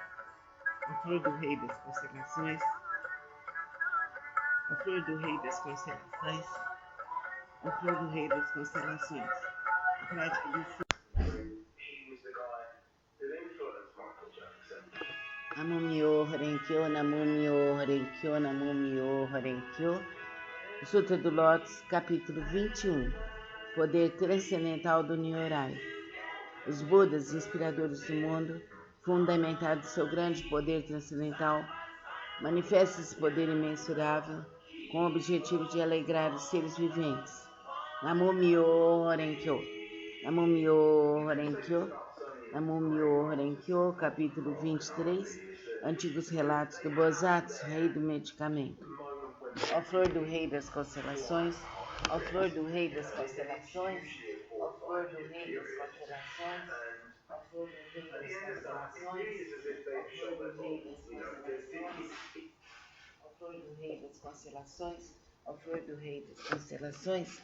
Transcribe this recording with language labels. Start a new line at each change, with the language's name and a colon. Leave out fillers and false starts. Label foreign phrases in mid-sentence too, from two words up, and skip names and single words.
Portuguese: A Flor do Rei das Constelações, a Flor do Rei das Constelações, a Flor do Rei das Constelações. A prática do
Japanese: 南無妙法蓮華経、南無妙法蓮華経、南無妙法蓮華経.
Portuguese: O Sutra do Lótus, capítulo 21. Poder transcendental do Nyorai. Os Budas inspiradores do mundo, fundamentados em seu grande poder transcendental, manifestam esse poder imensurável com o objetivo de alegrar os seres viventes.
Japanese: 南無妙法蓮華経、南無妙法蓮華経、南無妙法蓮華経,
Portuguese: capítulo 23, Antigos Relatos do Bodhisattva, Rei do Medicamento. Ó Flor do Rei das Constelações, ó Flor do Rei das Constelações, ó Flor do Rei das Constelações, ó Flor do Rei das Constelações, ó Flor do Rei das Constelações, ó Flor do Rei das Constelações, ó Flor do Rei das Constelações.